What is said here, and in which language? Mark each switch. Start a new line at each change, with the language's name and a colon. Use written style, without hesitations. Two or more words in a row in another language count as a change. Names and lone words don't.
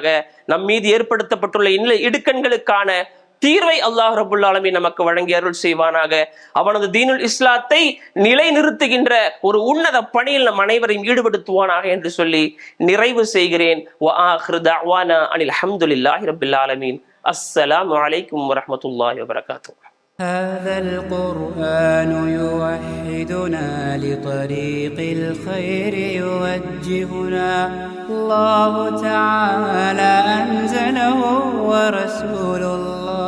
Tamil: நம் மீது ஏற்படுத்தப்பட்டுள்ள இடுக்கண்களுக்கான தீர்வை
Arabic: الله رب العالمين
Tamil: நமக்கு வழங்கி அருள் செய்வானாக. அவனது தீனுல் இஸ்லாத்தை நிலைநிறுத்துகின்ற ஒரு உன்னத பணியில் நம் அனைவரையும் ஈடுபடுத்துவானாக என்று சொல்லி நிறைவு செய்கிறேன்.
Arabic: وآخر دعوانا أن الحمد لله رب العالمين. السلام عليكم ورحمة الله وبركاته. هذا القرآن يوحدنا لطريق الخير يوجهنا الله تعالى أنزله ورسول الله